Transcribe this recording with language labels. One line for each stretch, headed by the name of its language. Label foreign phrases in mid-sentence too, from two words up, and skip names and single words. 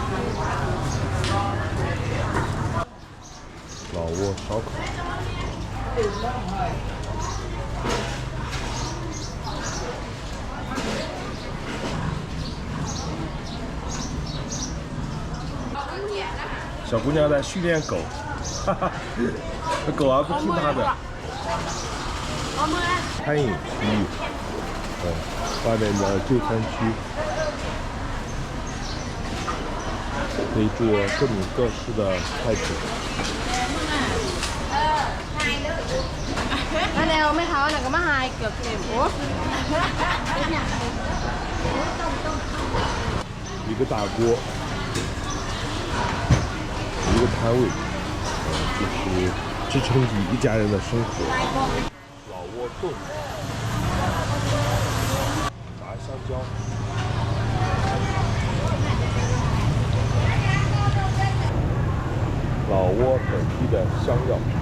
Chinese: 老挝烧烤，小姑娘在训练狗，哈哈，狗啊不听她的。餐饮区域，外面的就餐区，可以做各种各式的菜品。
Vietnamese: Cái nào mấy thợ này có má hai cực kìa. Ủa?
Chinese: 一个大锅，一个摊位，就是支撑起一家人的生活。老挝粽，炸香蕉，老挝本地的香药。